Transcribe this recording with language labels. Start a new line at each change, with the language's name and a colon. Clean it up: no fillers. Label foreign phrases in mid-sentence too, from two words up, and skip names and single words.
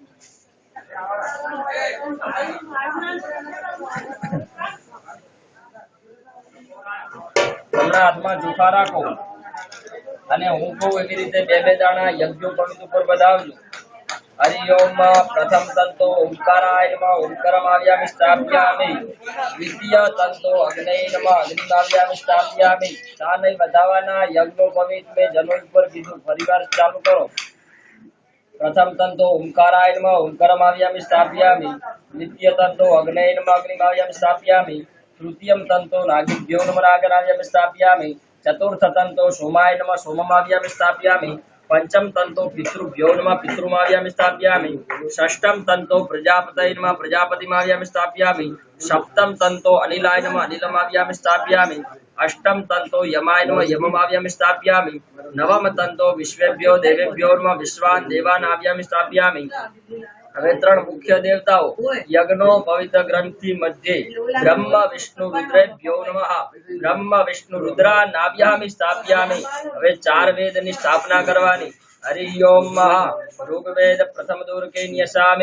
Gujarati: જમણા હાથમાં ચોખા રાખો અને હું કહું એવી રીતે 2 દાણા યજ્ઞો પવિત્ર ઉપર બધાવજો।
Sanskrit: હરિ ઓમ પ્રથમ તંતો ઓમકારાય નમઃ ઓમકારમાવ્યામિ સ્થાપ્યામિ। દ્વિતીય તંતો અગ્નયે નમઃ અગ્નિમાવ્યામિ સ્થાપ્યામિ।
Gujarati: ચા નહીં વધાવાના યજ્ઞો પવિત્ર મેં જનોઈ ઉપર કીધું, ફરીવાર ચાલુ કરો।
Sanskrit: प्रथम तंतो ओंकाराय नमः ओंकारमाव्यामि स्थापयामि। द्वितीय तंतो अग्नये नमः अग्निमाव्यामि स्थापयामि। तृतीयं तंतो नागिभ्यो नमः नागनाव्यामि स्थापयामि। चतुर्थ तंतो सोमाय नमः सोममाव्यामि स्थापयामि। पंचम तंतो पितृभ्यो नमः पितृमाव्यामि स्थापयामि। षष्ठम तंतो प्रजापतये नमः प्रजापतिमाव्यामि स्थापयामि। सप्तम तंतो अनिलाय नमः अनिलमाव्यामि स्थापयामि। अष्टम तंतो यमाय नमः यममाव्यामि स्थापयामि। नवम तंतो विश्वेभ्यो देवेभ्यो नमः विश्वान् देवान् आव्यामि स्थापयामि।
Gujarati: હવે 3 મુખ્ય દેવતાઓ યજ્ઞો પવિત્ર ગ્રંથિ મધ્યે
Sanskrit: બ્રહ્મ વિષ્ણુ રુદ્રેભ્યો નમઃ બ્રહ્મ વિષ્ણુ રુદ્રાन् આવ્યામિ સ્થાપયામિ।
Gujarati: હવે 4 વેદની સ્થાપના કરવાની।
Sanskrit: હરિ ઓમ ઋગ્વેદ પ્રથમ દોરકે ન્યસામિ।